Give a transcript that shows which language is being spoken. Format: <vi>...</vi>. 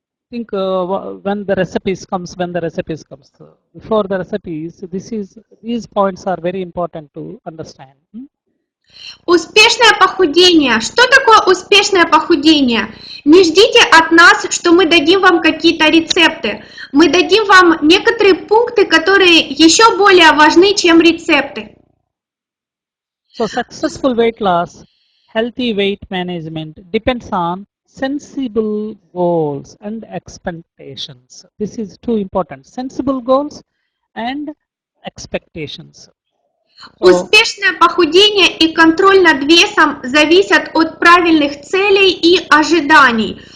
<en>think when the recipes comes. Before the recipes, these points are very important to understand.</en> <ru>Успешное похудение. Что такое успешное похудение? Не ждите от нас, что мы дадим вам какие-то рецепты. Мы дадим вам некоторые пункты, которые еще более важны, чем рецепты.</ru> <en>So successful weight loss, healthy weight management depends on sensible goals and expectations. This is too important. Sensible goals and expectations.</en> <ru>Успешное похудение и контроль над весом зависят от правильных целей и ожиданий.</ru>